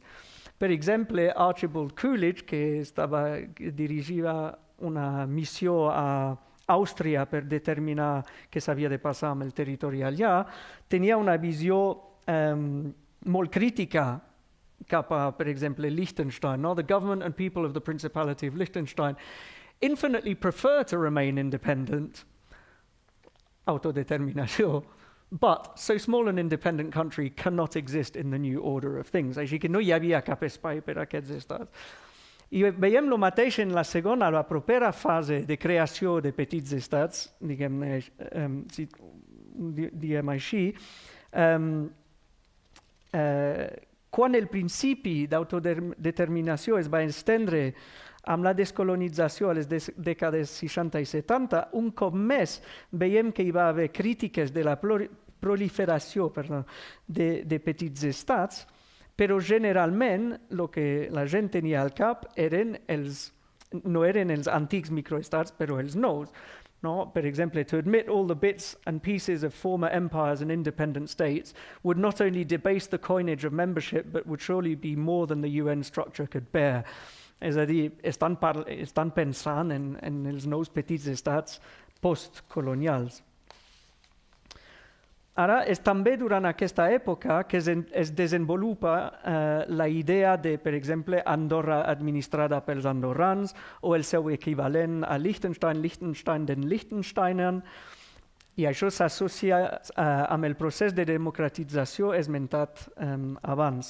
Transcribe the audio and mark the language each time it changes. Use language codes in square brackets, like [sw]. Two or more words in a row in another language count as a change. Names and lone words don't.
[ca] Per exemple, Archibald Coolidge, que dirigia una missió a Àustria per determinar què s'havia de passar amb el territori allà, tenia una visió molt crítica cap a, per exemple, Liechtenstein. [en] The government and people of the Principality of Liechtenstein infinitely prefer to remain independent, autodeterminació, but so small an independent country cannot exist in the new order of things. [ca] Així que no hi havia cap espai per a aquests estats. I veiem el mateix en la segona, la propera fase de creació de petits estats, diguem-ne, si diem així, quan el principi d'autodeterminació es va estendre amb la descolonització a les dècades 60 i 70, un cop més veiem que hi va haver crítiques de la proliferació de petits estats, però generalment el que la gent tenia al cap no eren els antics microestats, però els nous. No? Per exemple, [en] to admit all the bits and pieces of former empires and independent states would not only debase the coinage of membership, but would surely be more than the UN structure could bear. [ca] És a dir, estan pensant en els nous petits estats postcolonials. Ara, és també durant aquesta època que es desenvolupa la idea de, per exemple, Andorra administrada pels andorrans o el seu equivalent a [de] Liechtenstein den Liechtensteinern, [ca] i això s'associa amb el procés de democratització esmentat abans.